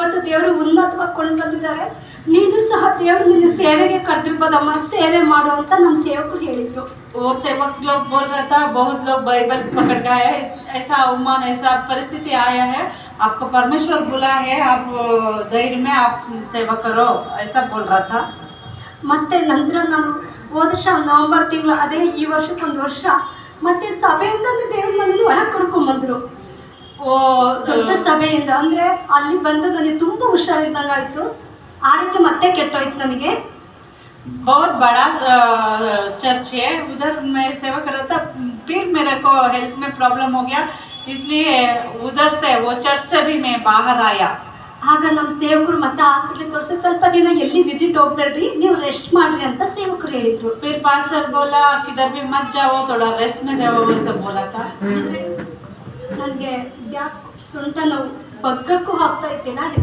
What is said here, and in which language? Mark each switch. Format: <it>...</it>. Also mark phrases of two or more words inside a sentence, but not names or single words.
<kn>ಇವತ್ತು ದೇವರು ಉನ್ನತವಾಗಿ ಕೊಂಡು ಬಂದಿದ್ದಾರೆ. ನೀನು ಸಹ ದೇವರು ನಿನ್ನ ಸೇವೆಗೆ ಕರೆದಿರ್ಬೋದಮ್ಮ, ಸೇವೆ ಮಾಡು ಅಂತ ನಮ್ಮ ಸೇವಕರು ಹೇಳಿದರು.</kn> <hi>वो सेवक लोग बोल रहा था, बहुत लोग बाइबल पकड़ के आया है, ऐसा अवमान ऐसा परिस्थिति आया है, आपको परमेश्वर बुला है, आप धैर्य में आप सेवा करो, ऐसा बोल रहा था.</hi> <kn>ಮತ್ತು ನಂತರ ನಾನು ಹೋದ ವರ್ಷ ನವಂಬರ್ ತಿಂಗಳು, ಅದೇ ಈ ವರ್ಷಕ್ಕೊಂದು ವರ್ಷ, ಮತ್ತು ಸಭೆಯಿಂದ ದೇವರು ನನ್ನನ್ನು ಒಳಗೆ ಕರ್ಕೊಂಬಂದರು. ದೊಡ್ಡ ಸಭೆಯಿಂದ ಅಂದರೆ ಅಲ್ಲಿ ಬಂದು ನನಗೆ ತುಂಬ ಹುಷಾರಿದ್ದಂಗೆ ಆಯಿತು. ಆರೋಗ್ಯ ಮತ್ತೆ ಕೆಟ್ಟೋಯ್ತು ನನಗೆ.</kn> <hi>बहुत बड़ा चर्च है, उधर मैं सेवा कर रहा था, फिर मेरे को हेल्थ में प्रॉब्लम हो गया, इसलिए उधर से वो चर्च से भी मैं बाहर आया.</hi> <kn>ಆಗ ನಮ್ಮ ಸೇವಕರು ಮತ್ತೆ ಹಾಸ್ಪಿಟ್ಲಿಗೆ ತೋರಿಸಿ ಸ್ವಲ್ಪ ದಿನ ಎಲ್ಲಿ ವಿಸಿಟ್ ಹೋಗ್ಬೇಡ್ರಿ, ನೀವು ರೆಸ್ಟ್ ಮಾಡಿರಿ ಅಂತ ಸೇವಕರು ಹೇಳಿದರು.</kn> <hi>फिर पास्टर बोला किधर भी मत जाओ, थोड़ा रेस्ट में रहो, वैसा बोला था.</hi> <kn>ನನಗೆ ಯಾಕೆ ಸೊಂಟ ನೋವು ಬಗ್ಗಕ್ಕೂ ಆಗ್ತಾ ಇತ್ತಿಲ್ಲ.</kn>